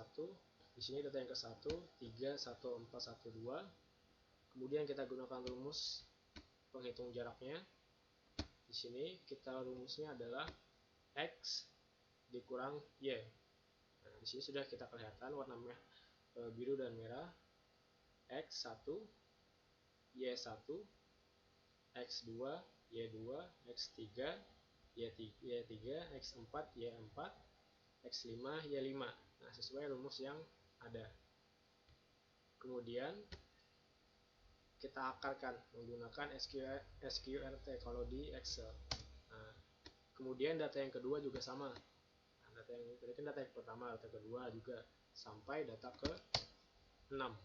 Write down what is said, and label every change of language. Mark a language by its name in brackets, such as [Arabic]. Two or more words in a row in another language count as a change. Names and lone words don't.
[Indonesian] Di sini data yang ke-1 3, 1, 4, 1, 2. Kemudian kita gunakan rumus penghitung jaraknya. Di sini kita rumusnya adalah X dikurang Y. Nah, di sini sudah kita kelihatan warna biru dan merah. X1, Y1, X2, Y2, X3, Y3, X4, Y4, X5, Y5. Nah, sesuai rumus yang ada. Kemudian kita akarkan menggunakan SQRT kalau di Excel. Nah, kemudian data yang kedua juga sama. Nah, data yang pertama, data kedua juga sampai data ke-6.